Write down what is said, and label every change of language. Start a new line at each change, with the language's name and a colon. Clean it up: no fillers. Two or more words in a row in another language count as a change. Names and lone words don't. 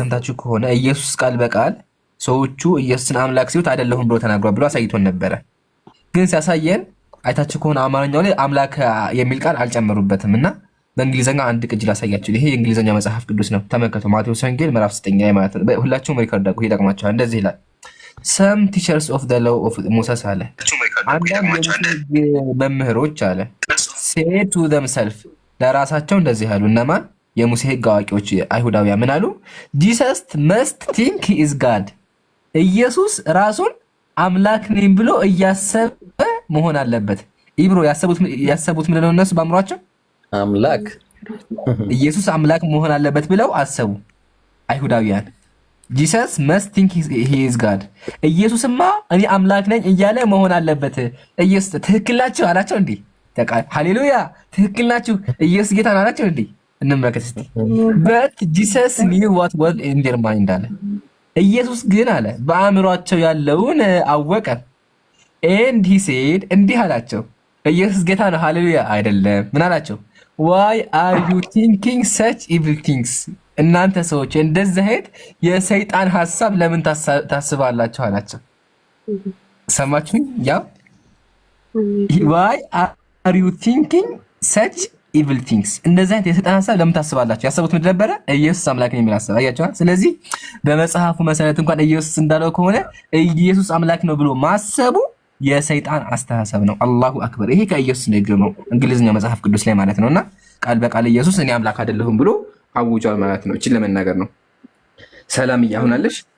Amharic: ሰምታችሁ ከሆነ ኢየሱስ ቃል በቃል ሰዎቹ ኢየሱስን አምላክ ሲሉት አይደለሁም ብሎ ተናግሯል ብሎ አሳይቶን ነበረ። ግን ሲያሳየን አይታችሁ ከሆነ አማርኛው ላይ አምላክ የሚል ቃል አልጨመሩበትም እና በእንግሊዝኛ አንድ ቅጅ ላሳያችሁ። ይሄ የእንግሊዝኛ መጽሐፍ ቅዱስ ነው። ተመልከቱ። ማቴዎስ ወንጌል ምዕራፍ 9 ማለት ነው። ሁላችሁም ሪከርድ አድርጉ፣ ይጠቅማችኋል። እንደዚህ ይላል
English: some teachers of the law of Moses
Amharic: አለ አንዳንድ መምህሮች አለ
English: say to themselves
Amharic: ለራሳቸው እንደዚህ ያሉ እነማን? የሙሴ ሕግ አዋቂዎች አይሁዳውያን ምን አሉ?
English: Jesus must think he is God
Amharic: ኢየሱስ ራሱን አምላክ ነኝ ብሎ እያሰበ መሆን አለበት። ኢብሮ ያሰቡት ምንድን ነው? እነሱ በአእምሯቸው አምላክ ኢየሱስ አምላክ መሆን አለበት ብለው አሰቡ አይሁዳውያን።
English: Jesus must think he is God
Amharic: ኢየሱስማ እኔ አምላክ ነኝ እያለ መሆን አለበት። ኢየሱስ ትክክል ናችሁ አላቸው እንዴ? ሃሌሉያ ትክክል ናችሁ፣ ኢየሱስ ጌታ ነው አላቸው እንዴ? እንመለከት እስቲ።
English: but Jesus knew what was in their mind
Amharic: አለ። ኢየሱስ ግን አለ በአእምሯቸው ያለውን አወቀ።
English: and he said
Amharic: እንዲህ አላቸው፣ ኢየሱስ ጌታ ነው ሃሌሉያ አይደለም። ምን አላቸው?
English: why are you thinking such evil things
Amharic: እናንተ ሰዎች እንደዚህ አይነት የሰይጣን ሐሳብ ለምን ታስባላችሁ አላቸው። ሰማችሁኝ? ያው
English: why are you thinking such evil things
Amharic: እንደዚህ አይነት የሰይጣን ሐሳብ ለምን ታስባላችሁ? ያሰቡት ምንድን ነበረ? ኢየሱስ አምላክ ነው የሚል ሐሳብ። አያችሁ? ስለዚህ በመጽሐፉ መሰረት እንኳን ኢየሱስ እንዳለው ከሆነ ኢየሱስ አምላክ ነው ብሎ ማሰቡ የሰይጣን አስተሳሰብ ነው።
Arabic: الله أكبر።
Amharic: ይሄ ከኢየሱስ ንግግር ነው፣ እንግሊዝኛው መጽሐፍ ቅዱስ ላይ ማለት ነውና ቃል በቃል ኢየሱስ እኔ አምላክ አይደለሁም ብሎ አውጇል ማለት ነው። እቺን ለመናገር ነው። ሰላም አሁን አለሽ?